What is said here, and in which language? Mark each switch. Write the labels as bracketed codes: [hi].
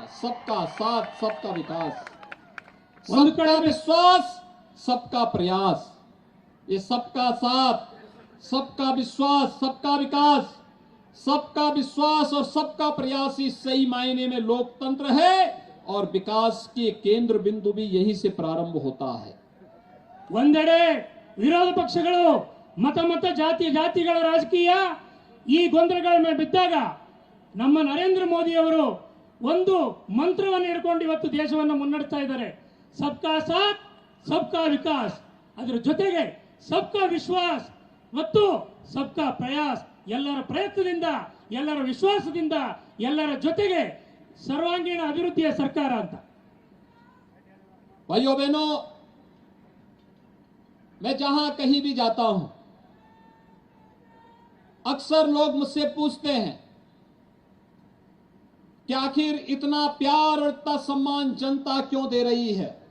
[hi] सबका साथ सबका विकास, सबका विश्वास सबका प्रयास। ये सबका साथ सबका विश्वास सबका विकास, सबका विश्वास और सबका प्रयास ही सही मायने में लोकतंत्र है और विकास के केंद्र बिंदु भी यहीं से प्रारंभ होता है। [kn] ಒಂದೆಡೆ ವಿರೋಧ ಪಕ್ಷಗಳು ಮತ ಜಾತಿಗಳ ರಾಜಕೀಯ ಈ ಗೊಂದಲಗಳ ಮೇಲೆ ಬಿದ್ದಾಗ ನಮ್ಮ ನರೇಂದ್ರ ಮೋದಿ ಅವರು ಒಂದು ಮಂತ್ರವನ್ನು ಹಿಡ್ಕೊಂಡು ಇವತ್ತು ದೇಶವನ್ನು ಮುನ್ನಡೆಸ್ತಾ ಇದ್ದಾರೆ. [hi] ಸಬ್ಕಾ ಸಾಥ್ ಸಬ್ಕಾ ವಿಕಾಸ್, [kn] ಅದರ ಜೊತೆಗೆ [hi] ಸಬ್ಕಾ ವಿಶ್ವಾಸ್ [kn] ಮತ್ತು [hi] ಸಬ್ಕಾ ಪ್ರಯಾಸ್, [kn] ಎಲ್ಲರ ಪ್ರಯತ್ನದಿಂದ ಎಲ್ಲರ ವಿಶ್ವಾಸದಿಂದ ಎಲ್ಲರ ಜೊತೆಗೆ ಸರ್ವಾಂಗೀಣ ಅಭಿವೃದ್ಧಿಯ ಸರ್ಕಾರ ಅಂತ. [hi] भाइयों बहनों, मैं जहां कहीं भी जाता हूं, अक्सर लोग मुझसे पूछते हैं कि आखिर इतना प्यार और इतना सम्मान जनता क्यों दे रही है।